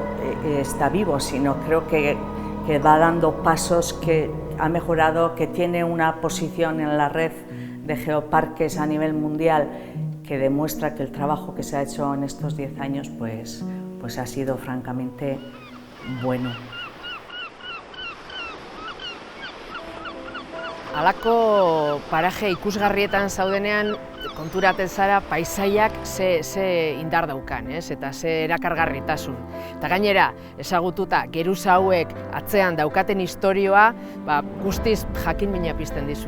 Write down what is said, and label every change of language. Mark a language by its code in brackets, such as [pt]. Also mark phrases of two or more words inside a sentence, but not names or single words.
[es] está vivo, sino creo que va dando pasos, que ha mejorado, que tiene una posición en la red de geoparques a nivel mundial que demuestra que el trabajo que se ha hecho en estos 10 años pues ha sido francamente bueno. [eu] Halako paraje ikusgarrietan zaudenean konturatzen zara paisaiak ze indar daukan, eta ze erakargarritasun. Eta gainera, ezagututa geruza hauek atzean daukaten istorioa, guztiz jakin-mina pizten dizut.